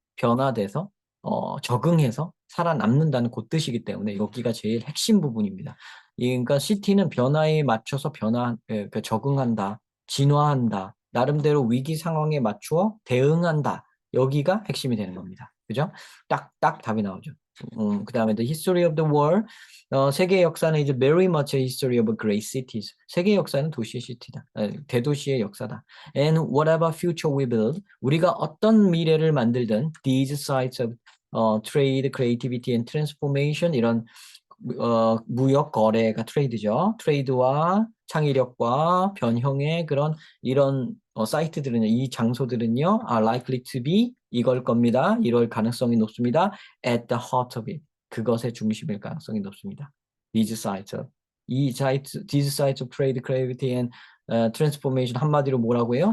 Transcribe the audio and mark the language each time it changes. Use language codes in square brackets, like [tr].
[ko] 변화돼서 적응해서 살아남는다는 그 뜻이기 때문에 여기가 제일 핵심 부분입니다. 그러니까 CT는 변화에 맞춰서 적응한다, 진화한다, 나름대로 위기 상황에 맞추어 대응한다. 여기가 핵심이 되는 겁니다. 그죠? 딱 답이 나오죠. 그 다음에 [en] the history of the world. [ko] 세계 역사는 이제 [en] very much a history of great cities. [ko] 세계 역사는 도시의 시티다. 대도시의 역사다. [en] And whatever future we build, [ko] 우리가 어떤 미래를 만들든 [en] these sites of trade, creativity and transformation [ko] 이런 무역 거래가 트레이드죠. 트레이드와 창의력과 변형의 그런 이런 사이트들은요, 이 장소들은요, [en] are likely to be [ko] 이걸 겁니다. 이럴 가능성이 높습니다. [en] At the heart of it. [ko] 그것의 중심일 가능성이 높습니다. [en] These sites. [ko] 이 사이트, [en] these sites of trade, creativity and transformation [ko] 한마디로 뭐라고 해요?